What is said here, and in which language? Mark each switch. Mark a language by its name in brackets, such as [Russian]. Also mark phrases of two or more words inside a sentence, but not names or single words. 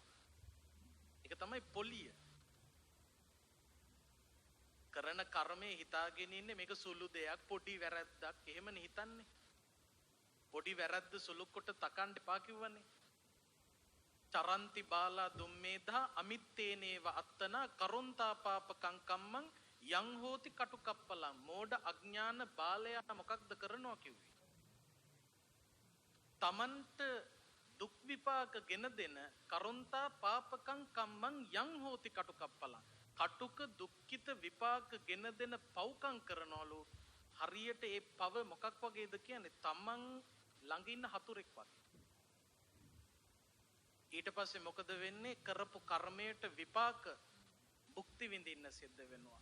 [Sinhala] ඒක තමයි පොලිය. කරන කර්මයේ හිතාගෙන ඉන්නේ මේක සුළු දෙයක්, පොඩි වැරද්දක් එහෙමනේ හිතන්නේ. පොඩි වැරද්ද සුළු කොට තකන්න එපා කිව්වනේ. [Pali] චරන්ති බාලා දුම්මේධා අමිත්තේනේව අත්තනා කරොන්තා පාපකං කම්මං යං හෝති කටුකප්පලං. [Sinhala] මෝඩ අඥාන බාලයා මොකක්ද කරනවා කිව්වේ? තමන්ට දුක් විපාක ගෙන දෙන [Pali] කරොන්තා පාපකං කම්මං යං හෝති කටුකප්පලං. [Sinhala] කටුක දුක්ඛිත විපාක ගෙන දෙන පව්කම් කරනවලු. හරියට ඒ පව මොකක් වගේද කියන්නේ? තමන් ළඟ ඉන්න හතුරෙක් වගේ. ඊට පස්සේ මොකද වෙන්නේ? කරපු කර්මයට විපාක භුක්ති විඳින්න සිද්ධ වෙනවා.